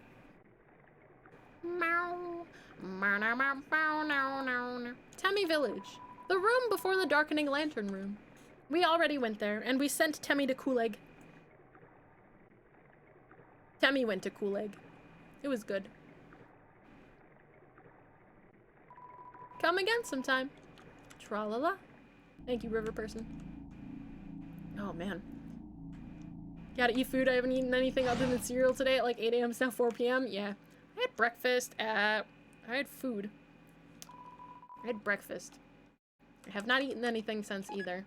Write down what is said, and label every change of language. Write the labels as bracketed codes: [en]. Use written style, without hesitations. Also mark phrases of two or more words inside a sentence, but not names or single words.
[en] Meow. Temmie Village. The room before the darkening lantern room. We already went there, and we sent Temmie to Cooleg. Temmie went to Cooleg. It was good. Come again sometime. Tra-la-la. Thank you, river person. Oh, man. Gotta eat food. I haven't eaten anything other than cereal today at like 8 a.m. It's now 4 p.m. Yeah. I had breakfast at... I had food. I had breakfast. I have not eaten anything since either.